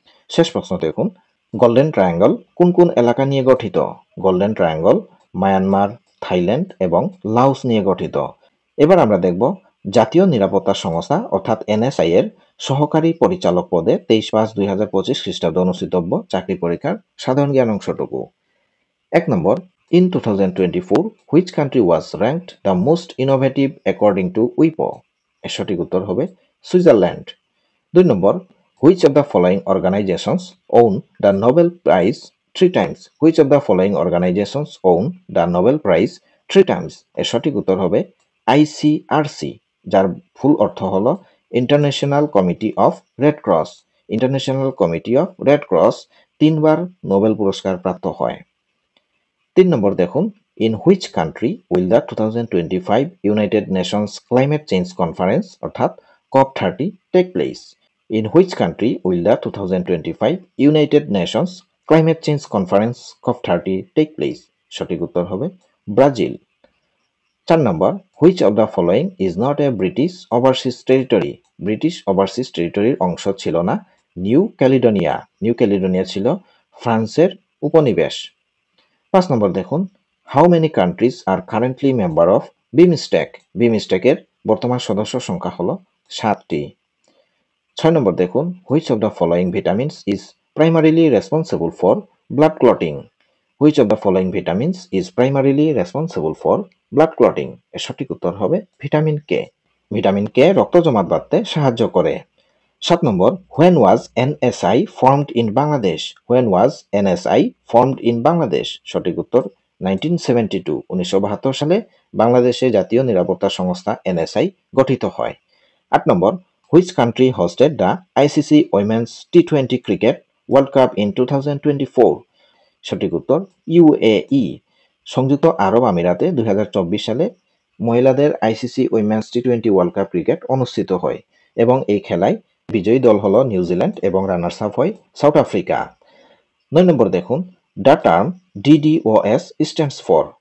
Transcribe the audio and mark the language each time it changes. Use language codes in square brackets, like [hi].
[bn] শেষ প্রশ্ন দেখুন, গোল্ডেন ট্রায়াঙ্গল কোন কোন এলাকা নিয়ে গঠিত? গোল্ডেন ট্রায়াঙ্গল মায়ানমার, থাইল্যান্ড এবং লাওস নিয়ে গঠিত। এবার আমরা দেখব জাতীয় নিরাপত্তা সংস্থা অর্থাৎ এনএসআই এর সহকারী পরিচালক পদে 23/5/2025 খ্রিস্টাব্দে অনুষ্ঠিতব্য চাকরি পরীক্ষার সাধারণ জ্ঞান অংশটুকু। [en] 1 [bn] নম্বর, [en] in 2024 which country was ranked the most innovative according to WIPO? [bn] এর সঠিক উত্তর হবে Switzerland. 2 number, [en] which of the following organizations own the Nobel Prize 3 times? Which of the following organizations own the Nobel Prize 3 times? [bn] এর সঠিক উত্তর হবে ICRC, যার ফুল অর্থ হল international committee of red cross. International committee of red cross 3বার Nobel পুরস্কার প্রাপ্ত হয়। [en] 3 [bn] নম্বর দেখুন, [en] in which country will the 2025 United Nations Climate Change Conference [bn] অর্থাৎ [en] COP30 take place? In which country will the 2025 United Nations Climate Change Conference COP30 take place? [bn] সঠিক উত্তর হবে Brazil. 4 number, [en] which of the following is not a British overseas territory? [bn] British overseas টেরিটরির অংশ ছিল না new Caledonia. New Caledonia ছিল ফ্রান্সের উপনিবেশ। 5 নম্বর দেখুন, [en] How many countries are currently member of BIMSTEC? [bn] বিমস্টেকের বর্তমান সদস্য সংখ্যা হল 7টি। [en] 6 [bn] নম্বর দেখুন, [en] Which of the following vitamins is primarily responsible for blood clotting? Which of the following vitamins is primarily responsible for blood clotting? [bn] এর সঠিক উত্তর হবে ভিটামিন কে। ভিটামিন কে রক্ত জমাট বাঁধতে সাহায্য করে। [en] 7 [bn] নম্বর, [en] when was NSI formed in Bangladesh? When was NSI formed in Bangladesh? [bn] সঠিক উত্তর 1972, 1972 সালে বাংলাদেশে জাতীয় নিরাপত্তা সংস্থা এনএসআই গঠিত হয়। [en] 8 [bn] নম্বর, [en] which country hosted the ICC Women's T20 Cricket World Cup in 2024? [bn] সঠিক উত্তর ইউএই। সংযুক্ত আরব আমিরাতে 2024 সালে মহিলাদের ICC women's T20 world cup cricket অনুষ্ঠিত হয় এবং এই খেলায় বিজয়ী দল হল নিউজিল্যান্ড এবং রানার্স আপ হয় সাউথ আফ্রিকা। [en] 9 [bn] নম্বর দেখুন, [en] The term DDoS stands for?